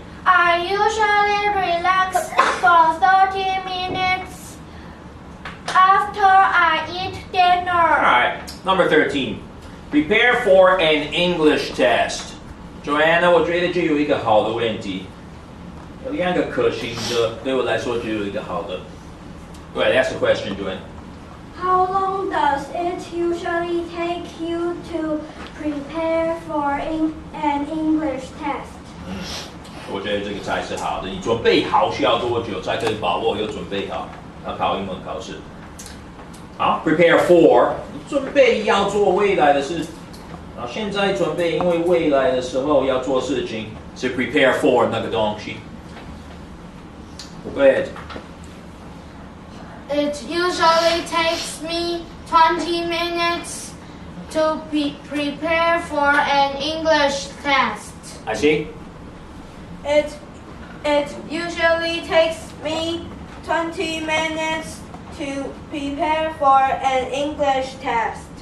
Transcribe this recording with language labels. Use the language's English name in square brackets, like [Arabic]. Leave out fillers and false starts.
[English] I usually relax for 30 minutes after I eat dinner. Alright, number 13. Prepare for an English test. [Chinese] Joanna, 我觉得这有一个好的问题。有2个可行的，对我来说就有一个好的。 [English] Go ahead, ask the question, Joanna. How long does it usually take you to prepare for an English test? [Chinese] 我觉得这个才是好的。你准备好需要多久才可以把握有准备好要考英文考试？好 ，prepare for 准备要做未来的事。现在准备，因为未来的时候要做事情，是 prepare for 那个东西。 [English] Go ahead. It usually takes me 20 minutes to prepare for an English test. I see. It usually takes me 20 minutes to prepare for an English test.